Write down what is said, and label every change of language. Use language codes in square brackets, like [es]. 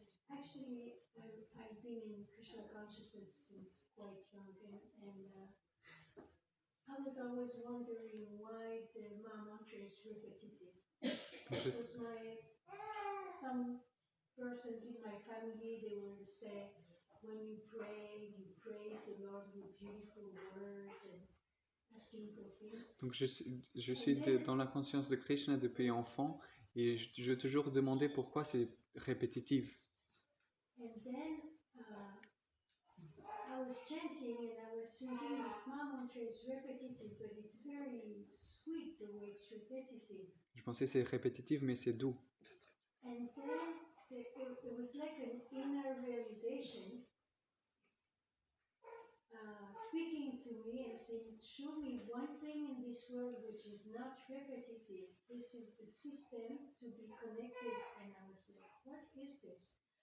[en] Actually, I've been in Krishna consciousness since quite young, and I was always wondering why the Maha Mantra is repetitive. Because some persons in my family, they will say, when you pray, you praise the Lord with beautiful words and asking for things. [fr] Donc je suis dans la conscience de Krishna depuis enfant et je toujours demandais pourquoi c'est répétitif. [en] And then I was chanting and I was thinking this Maha Mantra is repetitive, but it's very sweet the way it's repetitive. [fr] Je pensais que c'est répétitif, mais c'est doux. [en] And then it was like an inner realization speaking to me and saying, show me one thing in this world which is not repetitive. This is the system to be connected. And I was like, what is this?